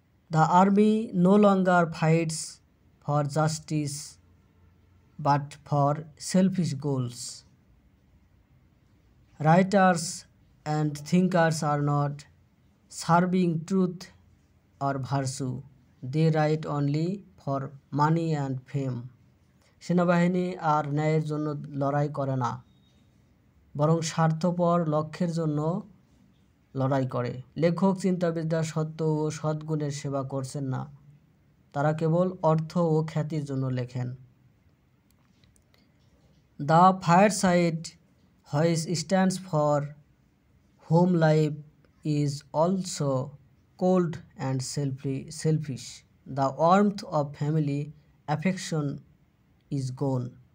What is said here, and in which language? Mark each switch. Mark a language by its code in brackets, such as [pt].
[en] The army no longer fights for justice but for selfish goals. Writers and thinkers are not serving truth or virtue. They write only for money and fame. [bn] সেনাবাহিনী আর ন্যায়ের জন্য লড়াই করে না, বরং স্বার্থপর লক্ষ্যের জন্য লড়াই করে। লেখক চিন্তাবিদরা সত্য ও সদ্গুণের সেবা করছেন না, তারা কেবল অর্থ ও খ্যাতির জন্য লেখেন। [en] The fireside which stands for home life is also cold and selfish. The warmth of family affection is gone.